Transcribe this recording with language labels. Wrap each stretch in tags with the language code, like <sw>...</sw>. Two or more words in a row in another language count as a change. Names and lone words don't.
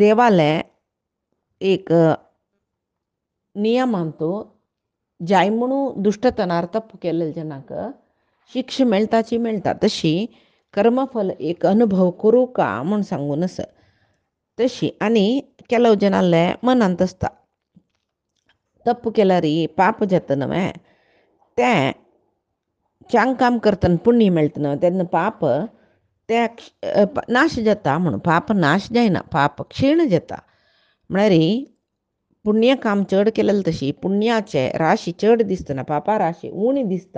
<kok>तशी देवाले एक नियम आणतो, जाय म्हणून दुष्टतनार तप्पू केलेल्या जनाक शिक्षा मेळटाची मेळटा, तशी कर्मफल एक अनुभव करू का म्हूण सांगून आसा तशी. आनी ಕೆಲವು ಜನಾಲೆ ಮನಂತ असता तप्पू केल्यार पाप जाता न्हय, तें चांग काम करतना पुण्य मेळटा न्हय, तेन्ना पाप ते नाश जाता म्हणून. पाप नाश जायना, पाप क्षीण जाता. म्हळ्यार पुण्य काम चड केलें तशी पुण्याचे राशी चड दिसतना पापा राशी उणी दिसता.</kok>